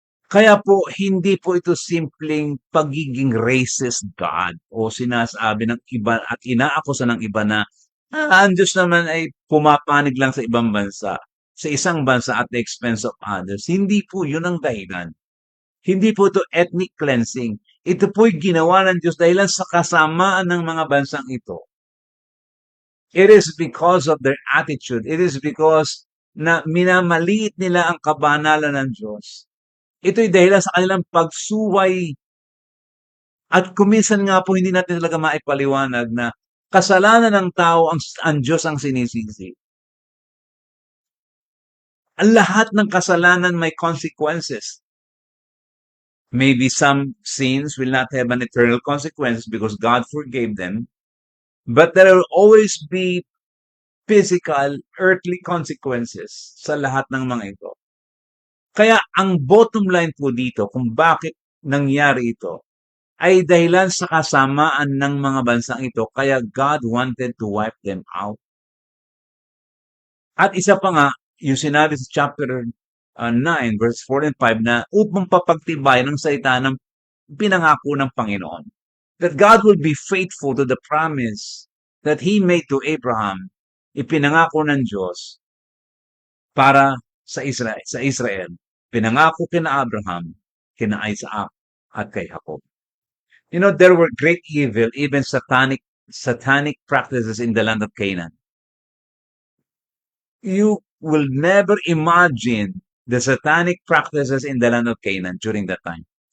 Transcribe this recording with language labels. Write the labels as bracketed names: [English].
[Filipino] Kaya po, hindi po ito simpleng pagiging racist God o sinasabi ng iba at inaakusa ng iba na ang Diyos naman ay pumapanig lang sa ibang bansa, sa isang bansa [English] at the expense of others. [Filipino] Hindi po yun ang dahilan. Hindi po ito ethnic cleansing. Ito po'y ginawa ng Diyos dahil sa kasamaan ng mga bansang ito. [English] It is because of their attitude. It is because [Filipino] na minamaliit nila ang kabanalan ng Diyos. Ito'y dahilan sa kanilang pagsuway at kuminsan nga po hindi natin talaga maipaliwanag na kasalanan ng tao ang Diyos ang sinisisi. Ang lahat ng kasalanan may consequences. [English] Maybe some sins will not have an eternal consequence because God forgave them, but there will always be physical, earthly consequences [Filipino] sa lahat ng mga ito. Kaya ang bottom line po dito kung bakit nangyari ito ay dahilan sa kasamaan ng mga bansang ito, kaya [English] God wanted to wipe them out. [Filipino] At isa pa nga, yung sinabi sa chapter 9, verse 4 and 5 na upang papagtibay ng salita ng pinangako ng Panginoon. [English] That God will be faithful to the promise that He made to Abraham. [Filipino] Ipinangako ng Diyos para sa Israel. Pinangako kina Abraham, kina Isaac, at kay Jacob. [English] You know, there were great evil, even satanic practices in the land of Canaan. You will never imagine the satanic practices in the land of Canaan during that time.